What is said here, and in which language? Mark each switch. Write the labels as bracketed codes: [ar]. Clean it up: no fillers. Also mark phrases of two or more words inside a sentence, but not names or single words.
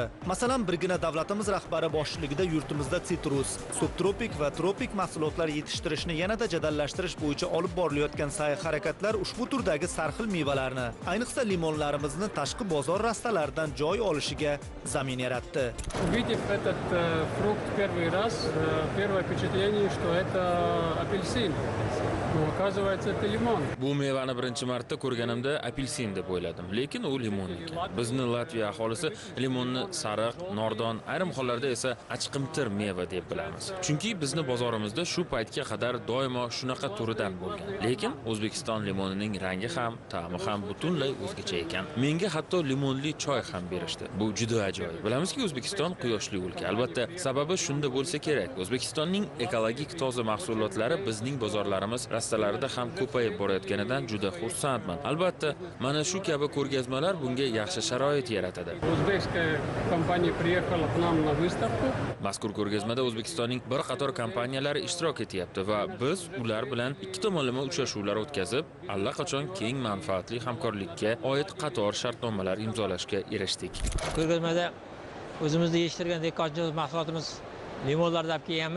[uz] Masalan, birgina davlatimiz rahbari boshchiligida yurtimizda sitrus, subtropik va tropik mahsulotlar yetishtirishni yanada jadallashtirish bo'yicha olib borilayotgan sa'y-harakatlar ushbu turdagi sarxil mevalarni, ayniqsa limonlarimizni tashqi bozor rastalaridan joy olishiga zamin yaratdi. [ru] Увидев этот фрукт первый раз, первое впечатление, что это апельсин. Но оказывается, это лимон. [uz] Bu mevani birinchi marta ko'rganimda apelsin deb o'yladim, lekin u limon ekan. Bizni Latviya aholisi limonni sariq, nordon, ayrim hollarda esa achqimtir meva deb bilamiz. Chunki bizni bozorimizda shu paytga qadar doimo shunaqa turidan bo'lgan. Lekin O'zbekiston limonining rangi ham, ta'mi ham butunlay o'zgacha ekan. Menga hatto limonli choy ham berishdi. Bu juda ajoyib. Bilamizki, O'zbekiston quyoshli o'lka. Albatta, sababi shunda bo'lsa kerak. O'zbekistonning ekologik toza mahsulotlari bizning bozorlarimiz rastalarida ham ko'payib borayotganidan juda xursandman. Albatta, mana shu kabi ko'rgazmalar bunga yaxshi sharoit yaratadi. [ru] Узбекская компания приехала к нам на выставку. [uz] Mazkur ko'rgazmada O'zbekistonning bir qator kompaniyalari ishtirok etyapti va biz ular bilan ikki tomonlama uchrashuvlar o'tkazib, allaqachon keng manfaatli hamkorlikka oid qator shartnomalar imzolashga erishdik. Ko'rgazmada o'zimizda yetishtirgan dehqonchilik mahsulotimiz limonlarni olib kelganmiz.